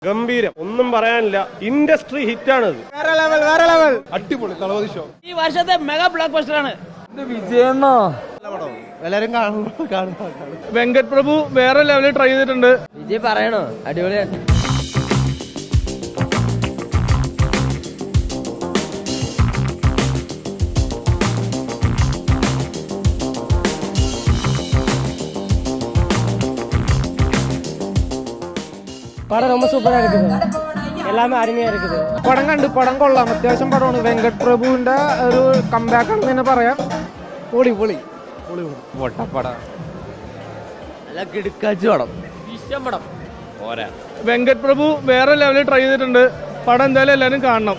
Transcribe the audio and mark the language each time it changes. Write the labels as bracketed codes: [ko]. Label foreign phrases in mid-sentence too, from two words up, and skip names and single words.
[ml] ഗംഭീരം, ഒന്നും പറയാനില്ല. ഇൻഡസ്ട്രി ഹിറ്റാണിത്. അടിപൊളി തളപതി ഷോ. ഈ വർഷത്തെ മെഗാ ബ്ലോക്ക് ബസ്റ്റർ ആണ്. വിജയണ്ണോ എല്ലാരും കാണും. വെങ്കട് പ്രഭു വേറെ ലെവലിൽ ട്രൈ ചെയ്തിട്ടുണ്ട്. വിജയ് പറയണോ? അടിപൊളിയാണ്. [ta] படம் ரொம்ப சூப்பரா இருக்குது. எல்லாமே அருமையா இருக்குது. [ml] പടം കണ്ടു, പടം കൊള്ളാം, അത്യാവശ്യം പടമാണ്. വെങ്കട് പ്രഭുവിന്റെ ഒരു കംബാക്ക് ആണെന്ന് തന്നെ പറയാം. പൊളി പൊളി പൊളി പൊട്ടപ്പടം, നല്ല കിടുക്കാച്ചി പടം, വിശ്വം പടം. വെങ്കട് പ്രഭു വേറെ ലെവലിൽ ട്രൈ ചെയ്തിട്ടുണ്ട്. പടം എന്തായാലും എല്ലാവരും കാണണം.